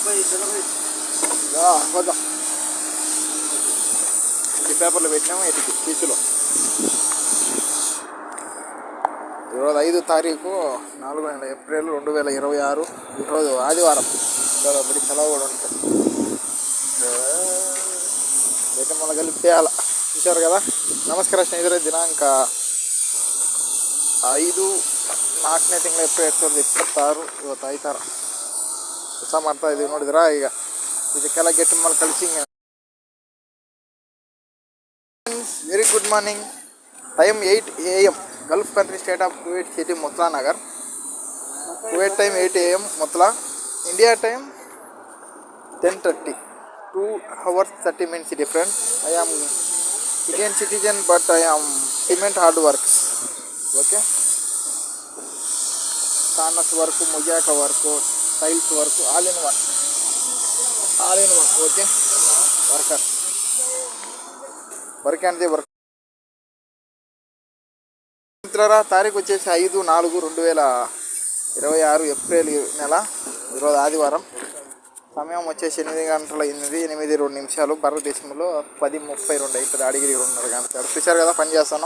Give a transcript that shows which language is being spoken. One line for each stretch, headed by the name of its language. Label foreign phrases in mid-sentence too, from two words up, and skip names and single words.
Telugu: పోదాం ఇంటి పేపర్లు పెట్టినాము ఇటుకి పీసులో. ఈరోజు 5 తారీఖు 4 ఏప్రిల్ 2026 ఈరోజు ఆదివారం. బడి సెలవు కూడా ఉంటుంది. అయితే మళ్ళీ కలిపేయాల చూశారు కదా.
Kannada: ನಮಸ್ಕಾರ ಸ್ನೇಹಿತರೆ, ದಿನಾಂಕ 5/4ನೇ ತಿಂಗಳು ಏಪ್ರಿಲ್ 2026 ಇವತ್ತು ಆಯ್ತಾರ ಕೆಲಸ ಮಾಡ್ತಾ ಇದೀವಿ. ನೋಡಿದ್ರಾ ಈಗ ಇದಕ್ಕೆಲ್ಲ ಗೆಟ್ ಮೇಲೆ ಕಳಿಸಿ.
English: very good morning. time 8 AM Gulf country State of Kuwait City Mutla Nagar. Kuwait time 8 AM Mutla. India time 10:30. 2 hours 30 minutes different. I am Indian citizen but I am cement hard works. Okay. Sanas work, mujaka work, tiles work, all in one. Okay. Worker. Work and the work.
Telugu: మిత్రులారా, తారీఖు వచ్చేసి 5/4/2026 ఏప్రిల్ నెల. ఈరోజు ఆదివారం. సమయం వచ్చేసి 8 గంటల 8:02 భారతదేశంలో 10:32 అవుతుంది. అడిగిరి 2:30 గంటలు. చూశారు కదా పని చేస్తున్నాం.